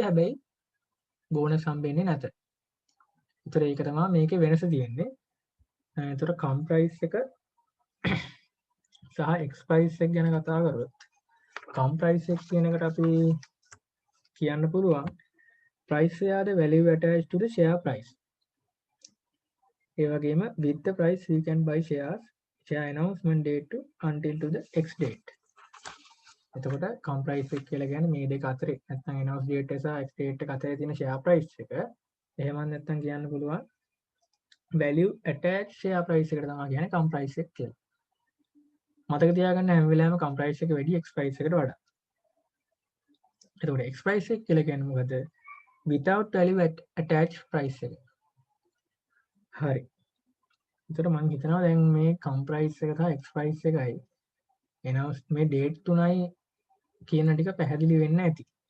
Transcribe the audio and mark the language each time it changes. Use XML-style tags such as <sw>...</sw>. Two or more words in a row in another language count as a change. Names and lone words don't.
<si>හැබැයි බෝනස් හම්බෙන්නේ නැත. ඒතර ඒක තමයි මේකේ වෙනස තියෙන්නේ. ඒතර</si> <en>cum price</en> <si>එක සහ</si> <en>ex price</en> <si>එක ගැන කතා කරොත්</si> <en>cum price</en> <si>එක කියන එකට අපි කියන්න පුළුවන්</si> <en>price share the value attached to the share price.</en> <si>ඒ වගේම</si> <en>with the price we can buy shares share announcement date to until to the X date.</en> <si>එතකොට</si> <en>com price</en> <si>එක කියලා කියන්නේ මේ දෙක අතරේ නැත්නම්</si> <en>announce date</en> <si>එක සහ</si> <en>X date</en> <si>එක අතරේ තියෙන</si> <en>share price</en> <si>එක. එහෙම නැත්නම් කියන්න පුළුවන්</si> <en>value attached share price</en> <si>එකට තමයි කියන්නේ</si> <en>com price</en> <si>එක කියලා. මතක තියාගන්න හැම වෙලාවෙම</si> <en>com price</en> <si>එක වැඩි</si> <en>X price</en> <si>එකට වඩා. එතකොට</si> <en>X price</en> <si>එක කියලා කියන්නේ මොකද?</si> <en>Without value attached price එක.</en> <si>හරි. එතකොට මම හිතනවා දැන් මේ</si> <en>com price</en> <si>එක සහ</si> <en>X price</en> <si>එකයි announce මේ date තුනයි කියන ටික පැහැදිලි වෙන්න ඇති.</si>